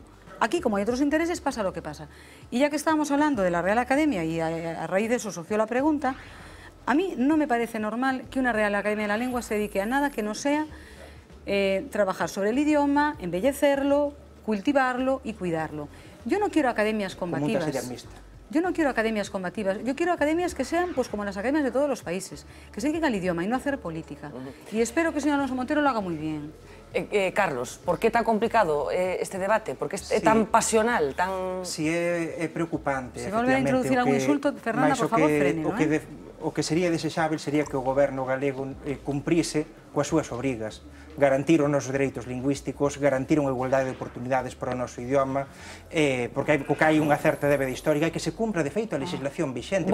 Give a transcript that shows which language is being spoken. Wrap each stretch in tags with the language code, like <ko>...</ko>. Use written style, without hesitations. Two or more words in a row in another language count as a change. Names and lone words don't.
<es>Aquí, como hay otros intereses, pasa lo que pasa. Y ya que estábamos hablando de la Real Academia y a raíz de eso surgió la pregunta, a mí no me parece normal que una Real Academia de la Lengua se dedique a nada que no sea trabajar sobre el idioma, embellecerlo, cultivarlo y cuidarlo. Yo no quiero academias combativas. Yo no quiero academias combativas, yo quiero academias que sean pues como las academias de todos los países, que se dediquen al idioma y no a hacer política. Y espero que el señor Alonso Montero lo haga muy bien.</es> <gl>Carlos, por que tan complicado este debate? Por que é tan pasional, tan... Si é preocupante. Se volve a introducir algún insulto, Fernanda, por favor, frene, non é? o que sería desexável sería que o goberno galego cumprise coas súas obrigas, garantir os nosos dereitos lingüísticos, garantir unha igualdade de oportunidades para o noso idioma, porque hai unha certa débeda histórica e que se cumpra de feito a legislación vixente.</gl>